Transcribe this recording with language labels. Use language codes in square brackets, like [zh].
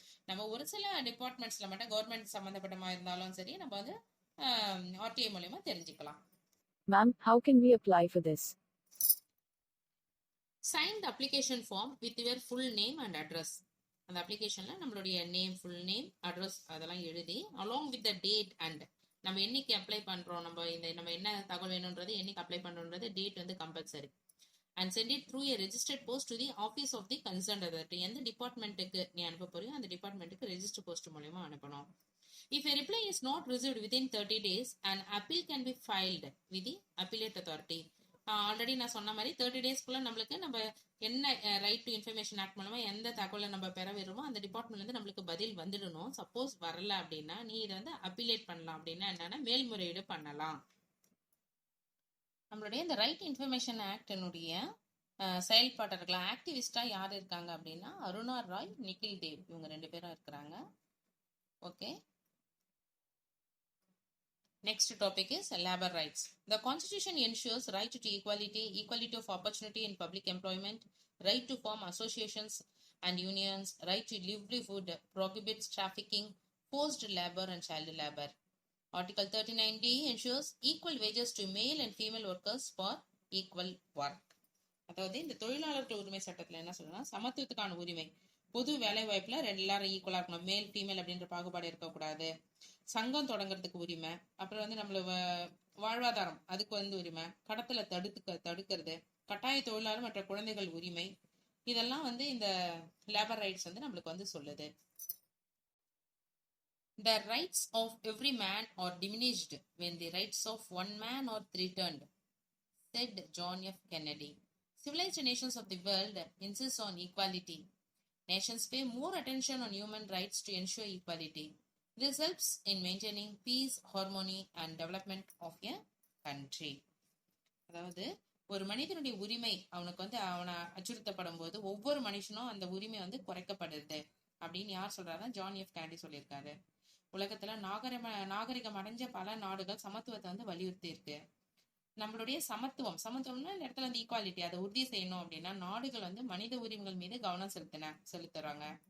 [ta] நம்ம ஒரு சில டிபார்ட்மெண்ட்ஸ்ல மட்டும் கவர்மெண்ட் சம்பந்தப்பட்டமா இருந்தாலும் சரி நம்ம வந்து ஆர்டிஐ மூலயமா தெரிஞ்சுக்கலாம். [en] Ma'am, how can we apply for this? Sign the application form with your full name and address. [ta] அந்த அப்ளிகேஷன்ல நம்மளுடைய நேம், ஃபுல் நேம், அட்ரஸ் அதெல்லாம் எழுதி [en] along with the date and [ta] நம்ம என்னைக்கு அப்ளை பண்றோம், நம்ம என்ன தகவல் வேணும்ன்றது என்னைக்கு அப்ளை பண்றோம்ன்றது டேட் வந்து compulsory. [en] and send it through a registered post to the office of the concerned authority. [ta] எந்த டிபார்ட்மெண்ட்டுக்கு நீ அனுப்ப போறியோ அந்த டிபார்ட்மெண்ட்டுக்கு ரெஜிஸ்டர் போஸ்ட் மூலமா அனுப்பணும். [en] If a reply is not received within 30 days, an appeal can be filed with the appellate authority. [ta] Already நான் சொன்ன மாதிரி 30 டேஸ்க்குள்ள நம்மளுக்கு நம்ம என்ன ரைட் டு இன்ஃபர்மேஷன் ஆக்ட் மூலமா எந்த தகவலை நம்ம பெற விரும்போ அந்த டிபார்ட்மெண்ட்ல இருந்து நம்மளுக்கு பதில் வந்துடணும். சப்போஸ் வரல அப்படின்னா நீ இதை வந்து அப்பீலேட் பண்ணலாம். அப்படின்னா என்னன்னா மேல்முறையீடு பண்ணலாம். நம்மளுடைய இந்த ரைட் இன்ஃபர்மேஷன் ஆக்டினுடைய செயல்பாட்டர்கள் ஆக்டிவிஸ்டா யார் இருக்காங்க அப்படின்னா அருணா ராய், நிக்கில் தேவ், இவங்க 2 பேரும் இருக்கிறாங்க. Okay. [en] Next topic is labor rights. The Constitution ensures right to equality, equality of opportunity in public employment, right to form associations and unions, right to livelihood, prohibits trafficking, forced labor and child labor. Article 39D ensures equal wages to male and female workers for equal work. [ta] அதாவது இந்த தொழிலாளர்கள் உரிமை சட்டத்துல என்ன சொல்றேன்னா சமத்துவத்துக்கான உரிமை, பொது வேலை வாய்ப்புல எல்லாரும் ஈக்குவலா இருக்கணும், மேல் ஃபீமேல் அப்படின்ற பாகுபாடு இருக்கக்கூடாது, சங்கம் தொடங்குறதுக்கு உரிமை, அப்புறம் வந்து நம்மள வாழ்வாதாரம் அதுக்கு வந்து உரிமை, கடத்தல தடுக்கிறது, கட்டாய தொழிலாளர் மற்ற குழந்தைகள் உரிமை, இதெல்லாம் வந்து இந்த லேபர் ரைட்ஸ் வந்து நம்மளுக்கு வந்து சொல்லுது. [en] The rights of every man are diminished when the rights of one man are threatened, said John F. Kennedy. Civilized nations of the world insist on equality. Nations pay more attention on human rights to ensure equality. This helps in maintaining peace, harmony and development of a country. [ta] அதாவது ஒரு மனிதனுடைய உரிமை அவனுக்கு வந்து அவனை அச்சுறுத்தப்படும் போது ஒவ்வொரு மனுஷனும் அந்த உரிமை வந்து குறைக்கப்படுது அப்படின்னு யார் சொல்றாருன்னா ஜான் எஃப் கென்னடி சொல்லியிருக்காரு. உலகத்துல நாகரிகம் அடைஞ்ச பல நாடுகள் சமத்துவத்தை வந்து வலியுறுத்தி இருக்கு. நம்மளுடைய சமத்துவம்னா இந்த இடத்துல வந்து ஈக்குவாலிட்டி அதை உறுதி செய்யணும் அப்படின்னா நாடுகள் வந்து மனித உரிமைகள் மீது கவனம் செலுத்துறாங்க.